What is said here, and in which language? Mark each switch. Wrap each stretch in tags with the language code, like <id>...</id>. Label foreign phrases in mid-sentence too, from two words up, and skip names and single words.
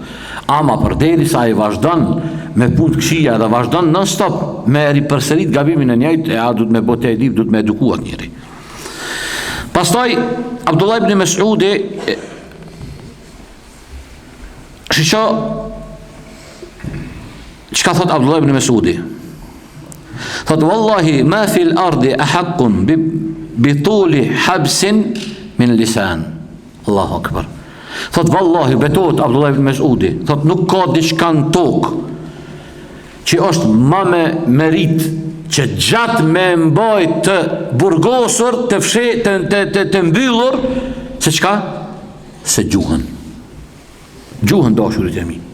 <sq>Ama për deri sa i vazhdan me punë të këshia dhe vazhdan non stop me ripërsërit gabimin e njëjt, e a du të me bote e dip, du të me edukuat njëri. Pastaj, Abdullah ibn Mes'udi, shqo, që ka thot Abdullah ibn Mes'udi?</sq> <ar>Thot, والله، ما في الأرض أحق بطول حبس من لسان. الله أكبر.</ar> <sq>Thot vallahi betohet Abdullah ibn Mes'udi, thot nuk ka diçka në tokë që është ma me merit që gjatë me mbajt të burgosur, të fshet, të mbyllur, se çka? Se gjuhën. Gjuhën dashurit e mi.</sq>